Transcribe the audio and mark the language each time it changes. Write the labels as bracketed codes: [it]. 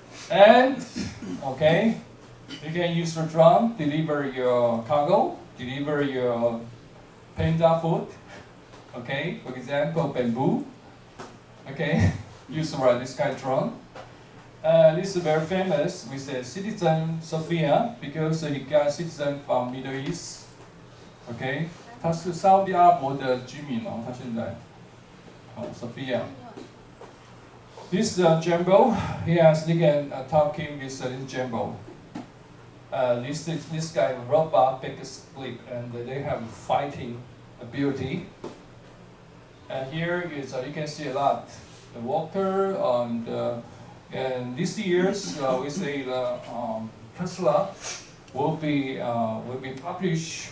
[en] And okay, you can use the drone deliver your cargo, deliver your panda food. Okay, for example, bamboo. Okay, use this kind of drone. This is very famous with the citizen Sophia because he got citizen from Middle East. [zh] Okay, 他是沙特阿拉伯的居民哦，他现在Sophia. [en] This Jumbo, he has talking with this Jumbo. This guy robot big split and they have fighting ability. And here is you can see a lot the walker and this year's we say the Tesla will be published.